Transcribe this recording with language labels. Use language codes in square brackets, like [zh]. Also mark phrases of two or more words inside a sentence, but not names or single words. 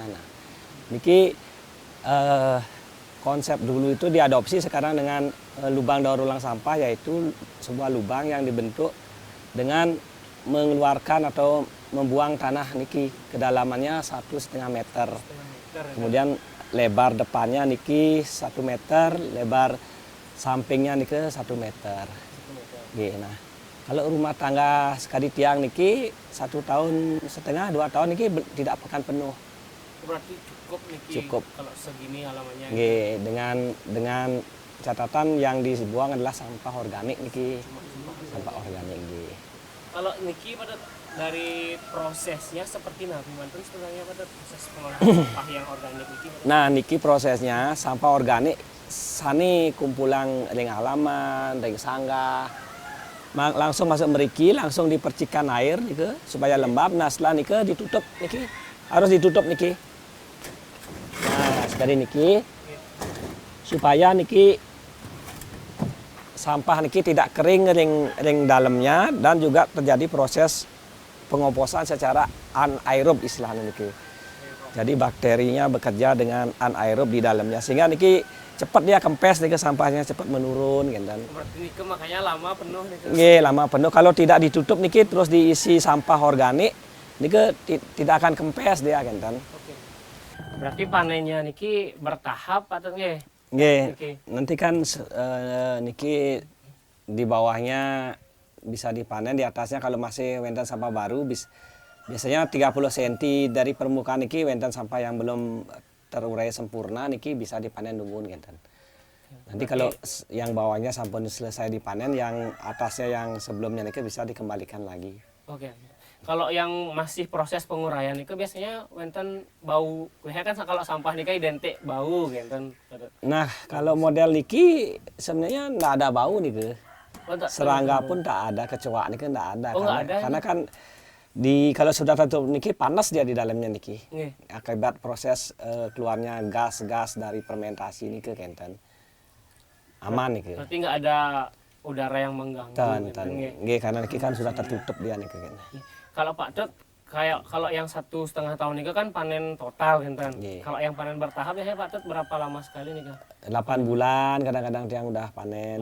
[id] Nah niki konsep dulu itu diadopsi sekarang dengan lubang daur ulang sampah, yaitu sebuah lubang yang dibentuk dengan mengeluarkan atau membuang tanah niki kedalamannya 1,5 meter. Kemudian lebar depannya niki 1 meter, lebar sampingnya niki 1 meter. Nah, kalau rumah tangga sekali tiang niki 1,5 tahun, 2 tahun niki tidak akan penuh. Berarti cukup niki cukup kalau segini halamannya. Dengan catatan yang dibuang adalah sampah organik niki. Sampah organik niki. Kalau niki pada dari prosesnya seperti nabi manten sebenarnya pada proses pengolahan sampah yang organik niki. Nah niki prosesnya sampah organik sani kumpulan ring halaman, ring sanggah. Langsung masuk meriki, langsung dipercikan air niki supaya lembab. Nah setelah niki ditutup niki. Harus ditutup niki. Nah, sekali niki supaya niki sampah niki tidak kering ring dalamnya dan juga terjadi proses pengomposan secara anaerob istilahnya niki. Jadi bakterinya bekerja dengan anaerob di dalamnya sehingga niki cepat dia kempes niki sampahnya cepat menurun gitu. Berarti niki makanya lama penuh niki. Nggih, lama penuh. Kalau tidak ditutup niki terus diisi sampah organik niki tidak akan kempes dia kan. Oke. Berarti panennya niki bertahap atau nggih? Nggih. Nanti kan niki di bawahnya bisa dipanen, di atasnya kalau masih wenten sampah baru biasanya 30 cm dari permukaan niki wenten sampah yang belum terurai sempurna niki bisa dipanen nungguin kan. Nanti kalau yang bawahnya sampun selesai dipanen, yang atasnya yang sebelumnya niki bisa dikembalikan lagi. Oke. Kalau yang masih proses penguraian itu biasanya wenten bau, kan kalau sampah niki identik bau gitu. Nah, kalau model niki sebenarnya enggak ada bau nih. Serangga pun tak ada, kecoa niki enggak ada. Karena kan kalau sudah tertutup niki panas dia di dalamnya niki. Akibat proses keluarnya gas-gas dari fermentasi niki kenten. Aman niki. Berarti enggak ada udara yang mengganggu. Nggih, karena niki kan sudah tertutup dia niki. Kalau Pak Dot, kalau yang 1,5 tahun ini kan panen total kan. Kalau yang panen bertahap ya Pak Dot berapa lama sekali nih kan? 8 bulan kadang-kadang yang udah panen.